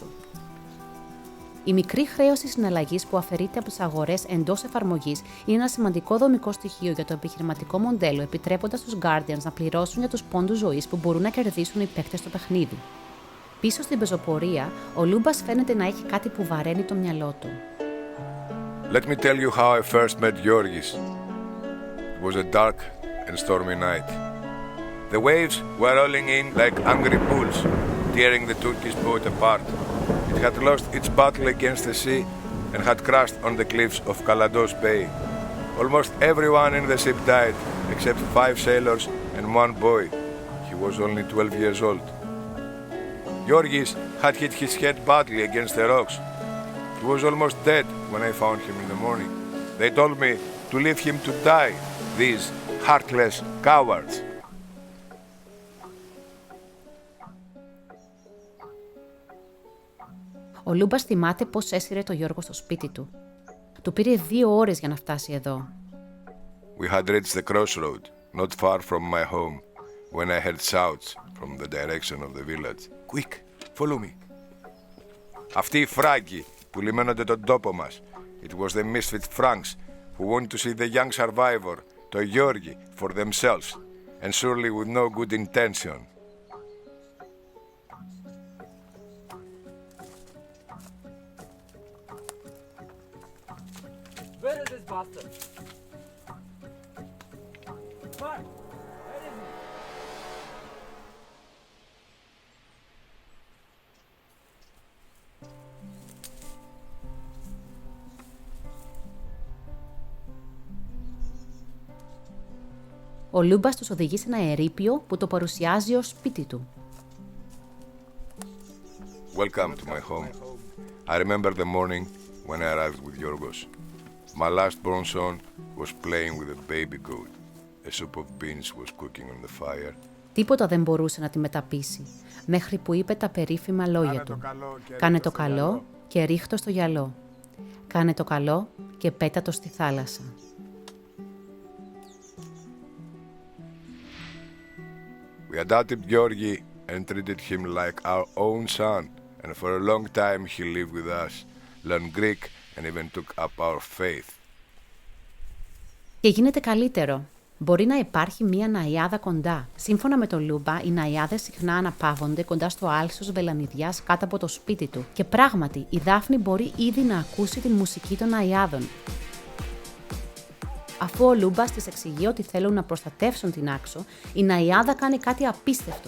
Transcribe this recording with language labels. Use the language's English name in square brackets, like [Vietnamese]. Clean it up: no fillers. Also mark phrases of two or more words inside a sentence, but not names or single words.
[Greek] Η μικρή χρέωση συναλλαγής που αφαιρείται από τις αγορές εντός εφαρμογής είναι ένα σημαντικό δομικό στοιχείο για το επιχειρηματικό μοντέλο, επιτρέποντας στους Guardians να πληρώσουν για τους πόντους ζωής που μπορούν να κερδίσουν οι παίκτες στο παιχνίδι. Πίσω στην πεζοπορία, ο Λούμπας φαίνεται να έχει κάτι που βαραίνει το μυαλό του. [English] Let me tell you how I first met Georgis. It was a dark and stormy night. The waves were rolling in like angry bulls, tearing the Turkish boat apart. It had lost its battle against the sea and had crashed on the cliffs of Kalados Bay. Almost everyone in the ship died, except 5 sailors and 1 boy. He was only 12 years old. Georgis had hit his head badly against the rocks. He was almost dead when I found him in the morning. They told me to leave him to die, these heartless cowards. [Greek] Ο Λούμπας θυμάται πώς έσυρε το Γιώργο στο σπίτι του. Του πήρε 2 ώρες για να φτάσει εδώ. [English] We had reached the crossroad, not far from my home, when I heard shouts from the direction of the village. Quick, follow me. [Greek] Αυτοί οι Φράγκοι που λιμένονται τον τόπο μας. [English] It was the misfit Franks who want to see the young survivor, [Greek] το Γιώργη, [English] for themselves, and surely with no good intention. Where is this bastard? What? Where is he? [Greek] Ο Λούμπας τους οδηγεί σε ένα ερείπιο που το παρουσιάζει ως σπίτι του. [English] Welcome to my home. I remember the morning when I arrived with Yorgos. My last-born son was playing with a baby goat. A soup of beans was cooking on the fire. [Greek] Τίποτα δεν μπορούσε να τη μεταπίσει, μέχρι που είπε τα περίφημα λόγια του. Κάνε το καλό και ρίχτω στο γυαλό. Κάνε το καλό και πέτα το στη θάλασσα. [English] We adopted Georgi and treated him like our own son, and for a long time he lived with us, learned Greek and even took up our faith. [Greek] Και Και γίνεται καλύτερο. Μπορεί να υπάρχει μία ναϊάδα κοντά. Σύμφωνα με τον Λούμπα, οι ναϊάδες συχνά αναπαύονται κοντά στο άλσος βελανιδιάς κάτω από το σπίτι του. Και πράγματι, η Δάφνη μπορεί ήδη να ακούσει την μουσική των ναϊάδων. Αφού ο Λούμπας της εξηγεί ότι θέλουν να προστατεύσουν την Άξο, η ναϊάδα κάνει κάτι απίστευτο.